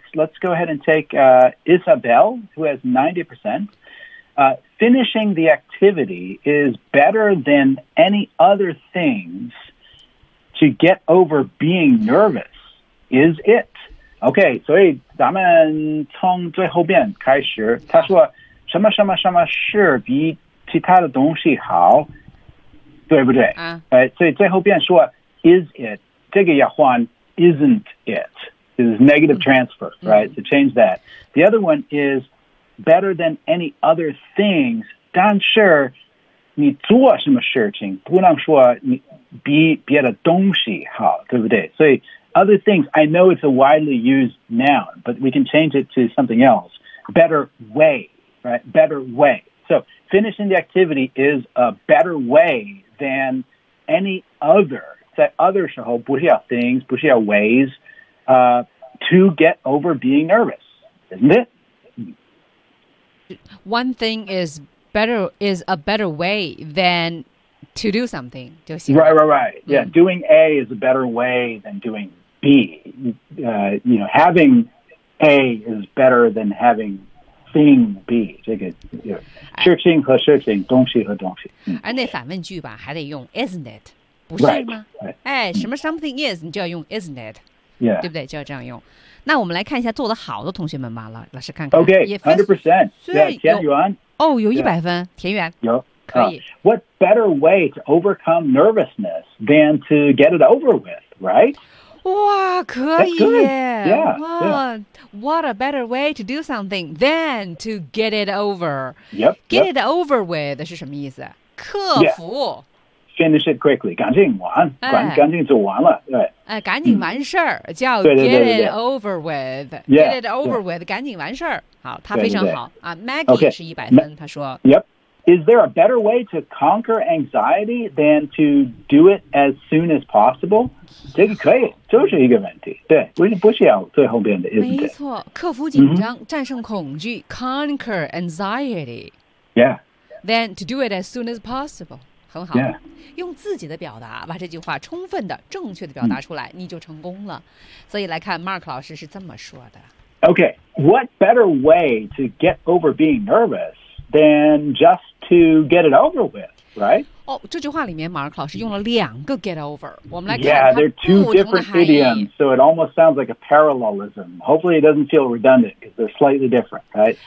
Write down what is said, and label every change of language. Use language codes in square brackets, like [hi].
[en] Let's go ahead and take Isabel, who has 90%. Finishing the activity is better than any other things to get over being nervous, is it? Okay, [zh] 所以咱们从最后边开始，他说什么什么什么是比其他的东西好，对不对？所以最后边说 [en] is it, 这个要换 isn't it, is negative transfer, right? So change that. The other one isBetter than any other things. [zh] 但是你做什么事情不能说你比别的东西好，对不对？所以 [en] other things, I know it's a widely used noun, but we can change it to something else. Better way, right? Better way. So finishing the activity is a better way than any other. [zh] 在 other 时候不需要 things, 不需要 ways, [en] to get over being nervous, isn't it? One thing is a better way than to do something. Right, right, right. Yeah,、mm. doing A is a better way than doing B. You know, having A is better than having thing B. [zh] 这个事情和事情，东西和东西。而那反问句吧，还得用 [en] isn't it? [zh] 不是吗？ [en] Right, right. [zh] 哎，什么 [en] something is, 你就要用 isn't it? Yeah. [zh] 对不对？就要这样用。那我们来看一下做得好的同学们吧，老师看看。 [en] Okay, 100%. Yeah, 田园。 [zh] 哦，有100分，田园。有，可以。 [en] What better way to overcome nervousness than to get it over with, right? [zh] 哇，可以。 [en] That's good. Yeah, yeah. What a better way to do something than to get it over. Yep. Get it over with [zh] 是什么意思？克服。 [en] Yeah. Finish it quickly, [zh] 赶紧完、哎、赶紧就完了、对哎、赶紧完事儿、叫 get 对对对对对 [en] it over with yeah, get it over with [zh] 赶紧完事儿好他非常好对对对、 [en] Maggie、 okay. [zh] 是100分他说 [en] Yep. Is there a better way to conquer anxiety than to do it as soon as possible? [zh] 这个可以就是一个问题对不需要最后边的没错克服紧张、战胜恐惧 [en] conquer anxiety Yeah. than to do it as soon as possible [zh] 很好、 [en] yeah. [zh] 用自己的表达把这句话充分的正确的表达出来、你就成功了所以来看 Mark 老师是这么说的 [en] Okay, what better way to get over being nervous than just to get it over with, right? [zh] 哦、oh, ，这句话里面 Mark 老师用了两个 [en] get over [zh] 我们来看 [en] Yeah, they're two different idioms so it almost sounds like a parallelism Hopefully it doesn't feel redundant because they're slightly different, right?